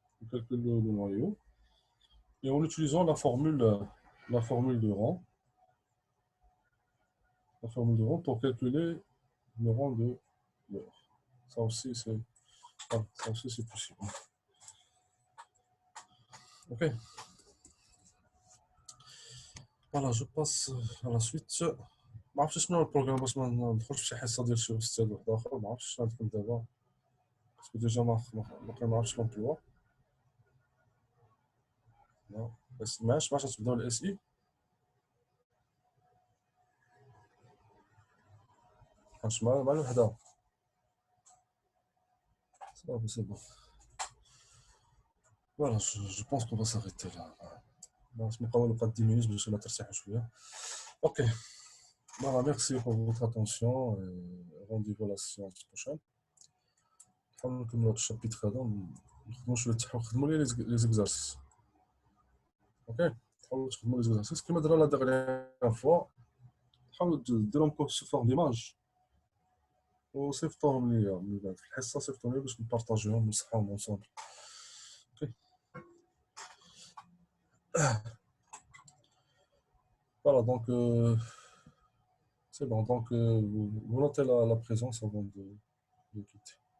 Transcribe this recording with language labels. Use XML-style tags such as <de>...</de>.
<fr>On calcule le noyau. Et en utilisant la formule de rang, pour calculer le rang de l'heure. Ça aussi, c'est possible. Ok. Voilà, je passe à la suite.</fr> <ar>ما عرفتش شنو البروغرام باش ما ندخلش في شي حصه ديال شي استاذ واحد اخر. ما عرفتش شنو عندكم دابا باسكو ديجا ما عرفتش لومبلوا. بس ماش تبداو الاس اي. واش مع الوحده صافي</ar> <fr>سي بون. Voilà, je pense qu'on va s'arrêter là.</fr> <ar>باش نبقاو نبقى</ar> <fr>10 minutes</fr> <ar>باش ترتاحوا شويه.</ar> <fr>Ok. Voilà, merci pour votre attention et rendez-vous à la séance prochaine.</fr> <ar>نحاول نكملوا هذا الشابيتر هذا نخدموا شويه نخدموا لي زيكزارسيس. اوكي تحاولوا تخدموا لي زيكزارسيس كما درنا لا ديغنيغ فوا. حاولوا ديروهم سو فورم ديماج وصيفطوهم ليا من بعد في الحصه. صيفطوهم ليا باش نبارطاجيهم ونصحاهم اونصومبل.</ar> <fr>اوكي voilà donc c'est bon donc vous notez la présence avant de quitter.</fr>